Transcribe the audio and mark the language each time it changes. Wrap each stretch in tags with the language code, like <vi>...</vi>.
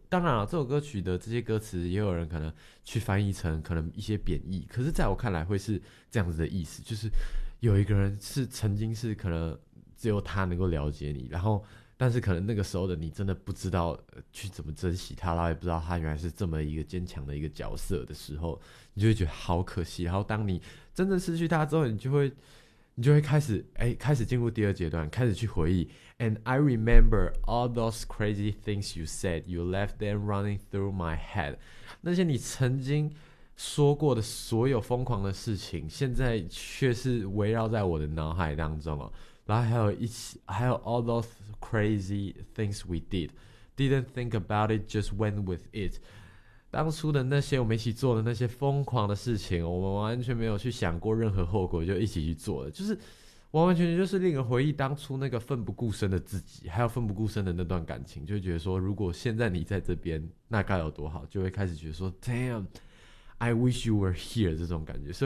<zh>当然了，这首歌曲的这些歌词也有人可能去翻译成可能一些贬义，可是在我看来会是这样子的意思，就是有一个人是曾经是可能只有他能够了解你，然后但是可能那个时候的你真的不知道去怎么珍惜他，然后也不知道他原来是这么一个坚强的一个角色的时候，你就会觉得好可惜。然后当你真的失去他之后，你就会开始，哎，开始进入第二阶段，开始去回忆。</zh> <en>And I remember all those crazy things you said, you left them running through my head。</en> <zh>那些你曾经说过的所有疯狂的事情，现在却是围绕在我的脑海当中哦。然后还有</zh> <en>all those crazy things we didn't think about it, just went with it。</en> <zh>当初的那些我们一起做的那些疯狂的事情，我们完全没有去想过任何后果，就一起去做了，就是完完全全就是令人回忆当初那个奋不顾身的自己，还有奋不顾身的那段感情，就觉得说，如果现在你在这边，那该有多好，就会开始觉得说，</zh> <en>Damn，I wish you were here</en> <zh>这种感觉。</zh>